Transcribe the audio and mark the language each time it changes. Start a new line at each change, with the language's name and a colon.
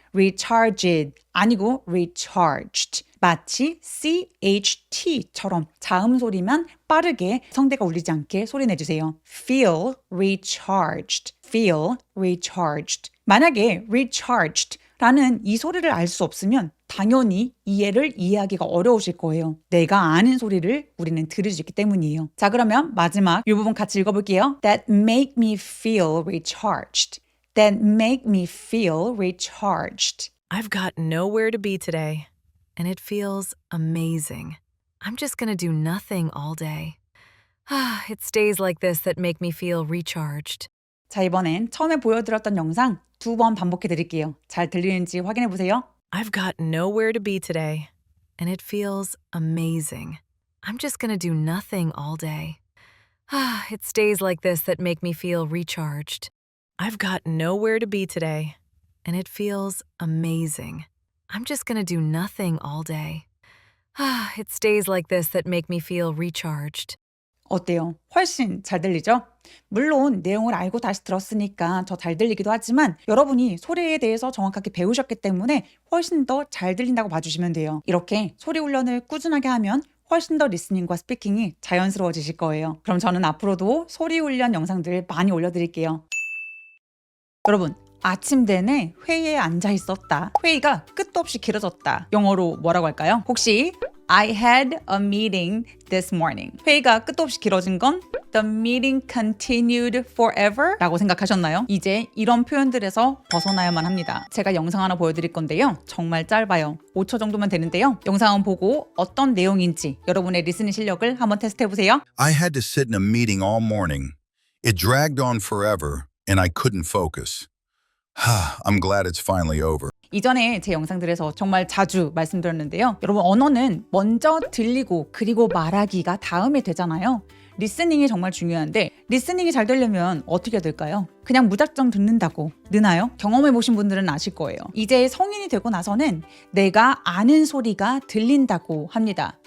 English: recharged
Korean: 아니고
English: recharged.
Korean: 마치 CHT처럼 자음 소리만 빠르게 성대가 울리지 않게 소리내주세요.
English: feel recharged. feel recharged.
Korean: 만약에 recharged 라는 이 소리를 알 수 없으면 당연히 이해를 이해하기가 어려우실 거예요. 내가 아는 소리를 우리는 들을 수 있기 때문이에요. 자, 그러면 마지막 이 부분 같이 읽어볼게요.
English: That make me feel recharged. That make me feel recharged. I've got nowhere to be today, and it feels amazing. I'm just gonna do nothing all day. It's days like this that make me feel recharged.
Korean: 자, 이번엔 처음에 보여드렸던 영상 2번 반복해 드릴게요. 잘 들리는지 확인해 보세요.
English: I've got nowhere to be today, and it feels amazing. I'm just gonna do nothing all day. It's days like this that make me feel recharged. I've got nowhere to be today, and it feels amazing. I'm just gonna do nothing all day. It's days like this that make me feel recharged.
Korean: 어때요? 훨씬 잘 들리죠? 물론 내용을 알고 다시 들었으니까 더 잘 들리기도 하지만 여러분이 소리에 대해서 정확하게 배우셨기 때문에 훨씬 더 잘 들린다고 봐주시면 돼요. 이렇게 소리 훈련을 꾸준하게 하면 훨씬 더 리스닝과 스피킹이 자연스러워지실 거예요. 그럼 저는 앞으로도 소리 훈련 영상들 많이 올려드릴게요. 여러분, 아침 내내 회의에 앉아 있었다. 회의가 끝도 없이 길어졌다. 영어로 뭐라고 할까요? 혹시
English: I had a meeting this morning.
Korean: 회의가 끝도 없이 길어진 건
English: The meeting continued forever
Korean: 라고 생각하셨나요? 이제 이런 표현들에서 벗어나야만 합니다. 제가 영상 하나 보여드릴 건데요. 정말 짧아요. 5초 정도면 되는데요. 영상은 보고 어떤 내용인지 여러분의 리스닝 실력을 한번 테스트해보세요.
English: I had to sit in a meeting all morning. It dragged on forever, and I couldn't focus. I'm glad it's finally over.
Korean: 이전에 제 영상들에서 정말 자주 말씀드렸는데요. 여러분, 언어는 먼저 들리고 그리고 말하기가 다음에 되잖아요. 리스닝이 정말 중요한데 리스닝이 잘 되려면 어떻게 해야 될까요? 그냥 무작정 듣는다고 느나요? 경험해 보신 분들은 아실 거예요. 이제 성인이 되고 나서는 내가 아는 소리가 들린다고 합니다.